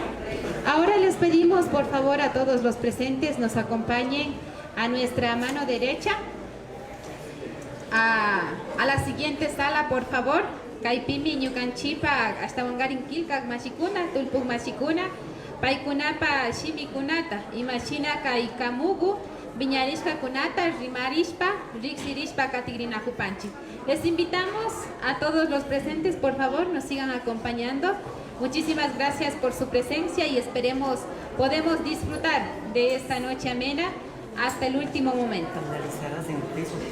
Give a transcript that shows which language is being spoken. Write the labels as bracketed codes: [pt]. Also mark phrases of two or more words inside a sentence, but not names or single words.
[es] Ahora les pedimos por favor a todos los presentes nos acompañen a nuestra mano derecha a la siguiente sala, por favor. [qu] Kaipimi ñukanchipa hasta wangarin kilkak mashikuna, tulpuk mashikuna, paikunapa shimikunata, imashina kay kamugu, viñarishka kunata, rimarishpa, riksirishpa katigrinajupanchi. [es] Les invitamos a todos los presentes, por favor, nos sigan acompañando. Muchísimas gracias por su presencia y podemos disfrutar de esta noche amena hasta el último momento.